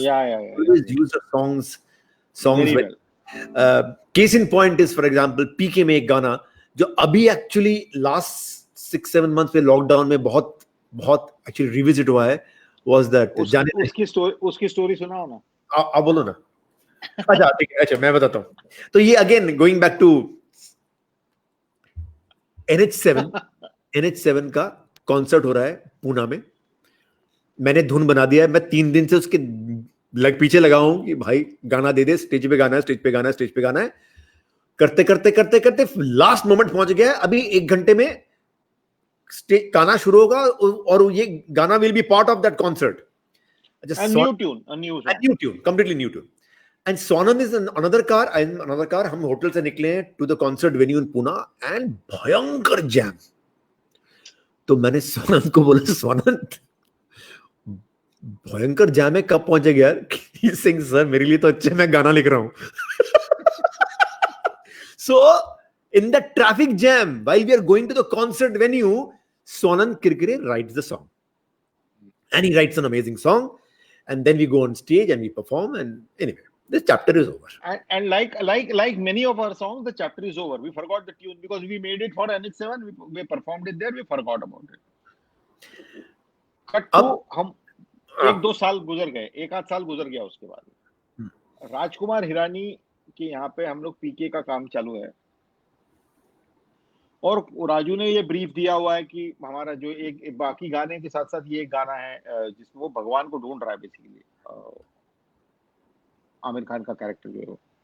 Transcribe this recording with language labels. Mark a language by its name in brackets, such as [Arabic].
[English] Yeah. always use the songs Very well. well. Case in point is, for example, [Hindi] PK में एक गाना जो अभी [English] actually last 6-7 months [Hindi] में लॉकडाउन में बहुत बहुत actually revisit हुआ है, [English] was that [Hindi] जाने उसकी स्टोरी सुनाओ ना. आप बोलो ना. अच्छा ठीक है, अच्छा मैं बताता हूँ. तो ये [English] again going back to [Hindi] NH7 का कॉन्सर्ट हो रहा है पूना में. मैंने धुन बना दिया है, मैं 3 दिन से उसके पीछे लगा हूं कि भाई गाना दे दे, स्टेज पे गाना है, स्टेज पे गाना है, स्टेज पे गाना है. करते करते करते करते लास्ट मोमेंट पहुंच गया है. अभी 1 घंटे में स्टेज गाना शुरू होगा और ये गाना [English] Will be part of that concert. A new tune, completely new tune. And Swanand is in another car. I'm in another car. [Hindi] हम होटल से निकले [English] to the concert venue in Pune and [Hindi] भयंकर जैम. तो मैंने स्वानंद को बोला, स्वानंद भयंकर jam है, कब पहुंचेगा यार? सिंह सर मेरे लिए तो अच्छे, मैं गाना लिख रहा हूं. [English] So in the traffic jam while we are going to the concert venue, Swanand Kirkire writes the song, and he writes an amazing song, and then we go on stage and we perform, and anyway this chapter is over. And like many of our songs, the chapter is over. We forgot the tune because we made it for NH7. We performed it there. We forgot about it. Cut to [Hindi] हम 1-2 साल गुजर गए, 1-8 साल गुजर गया. उसके बाद राजकुमार हिरानी के यहाँ पे हम लोग पीके का काम चालू है, और राजू ने ये ब्रीफ दिया हुआ है कि हमारा जो एक बाकी गाने के साथ साथ ये एक गाना है जिसमें वो भगवान को ढूंढ रहा है बेसिकली, आमिर खान का कैरेक्टर जो है.